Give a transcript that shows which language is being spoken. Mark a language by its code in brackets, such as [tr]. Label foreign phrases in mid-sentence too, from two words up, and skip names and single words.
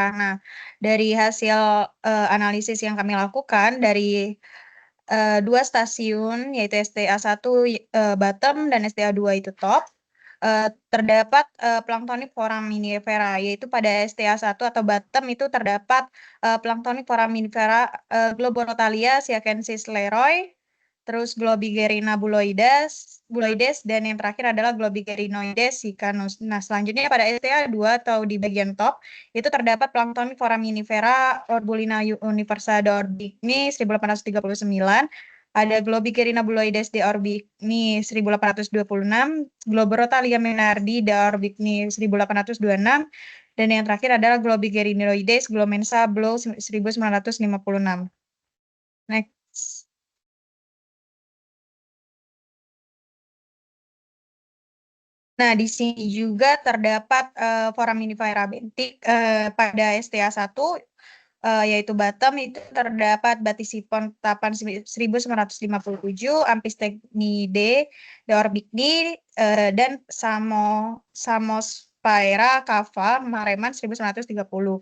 [id] Nah, dari hasil analisis yang kami lakukan dari 2 stasiun, yaitu STA1 bottom dan STA2 itu top, terdapat planktonik foraminifera, yaitu pada STA1 atau bottom itu terdapat planktonik foraminifera Globorotalia siacensis leroy, terus Globigerina buloides, dan yang terakhir adalah Globigerinoides sicanus. Nah, selanjutnya pada STA2 atau di bagian top, itu terdapat planktonik foraminifera Orbulina universa d'Orbigny 1839, ada Globigerina buloides de Orbigny 1826, Globorotalia menardi de Orbigny 1826, dan yang terakhir adalah Globigerinoides glomensa Blow 1956. Next. Nah, di sini juga terdapat foraminifera bentik pada STA1, yaitu bottom itu terdapat Batisipon tapan 1957, Amphistenidae de Orbigny, dan Samospa Sphaera cava Mareman 1930.